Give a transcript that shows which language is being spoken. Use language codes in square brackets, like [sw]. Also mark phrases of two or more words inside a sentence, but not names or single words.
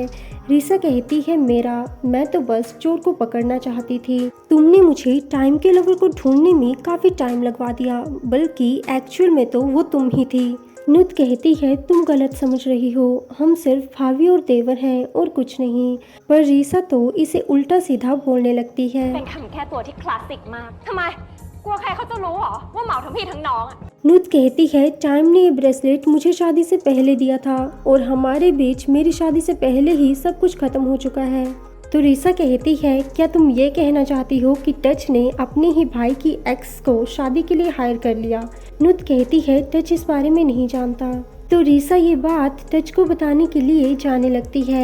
[hi] रीसा कहती है मेरा, मैं तो बस चोर को पकड़ना चाहती थी। तुमने मुझे टाइम के लवर को ढूंढने में काफ़ी टाइम लगवा दिया, बल्कि एक्चुअल में तो वो तुम ही थी। नुत कहती है तुम गलत समझ रही हो, हम सिर्फ भाभी और देवर हैं और कुछ नहीं। पर रीसा तो इसे उल्टा सीधा बोलने लगती है। [th] เป็นคำแค่ตัวที่คลาสสิกมากทำไมกลัวใครเขาจะรู้เหรอว่าเหมาทั้งพี่ทั้งน้องอะ [hi] नुत कहती है टाइम ने ये ब्रेसलेट मुझे शादी से पहले दिया था और हमारे बीच मेरी शादी से पहले ही सब कुछ खत्म हो चुका है। तो रीसा कहती है क्या तुम ये कहना चाहती हो कि टच ने अपने ही भाई की एक्स को शादी के लिए हायर कर लिया। नुत कहती है टच इस बारे में नहीं जानता। तो रीसा ये बात टच को बताने के लिए जाने लगती है।